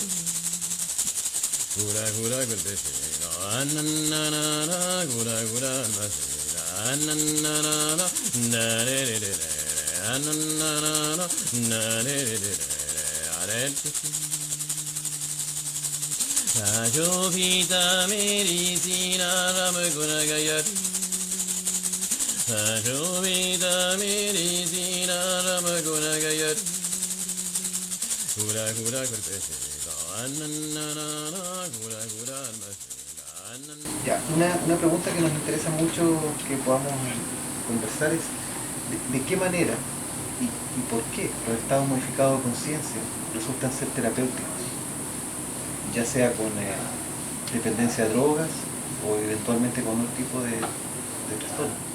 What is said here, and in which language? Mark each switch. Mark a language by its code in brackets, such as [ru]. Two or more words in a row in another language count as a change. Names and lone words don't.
[es] Cura cura cortesino, ananana, cura cura almacena, ananana, nanirire, ananana, nanirire, Ajovita medicina ramaguna gayari. Ajovita medicina ramaguna gayari. Cura cura cortesino, ananana, cura cura almacena, ananana. Ya, una pregunta que nos interesa mucho que podamos conversar es de qué manera y por qué los estados modificados de conciencia resultan ser terapéuticos, ya sea con dependencia de drogas o eventualmente con otro tipo de trastorno.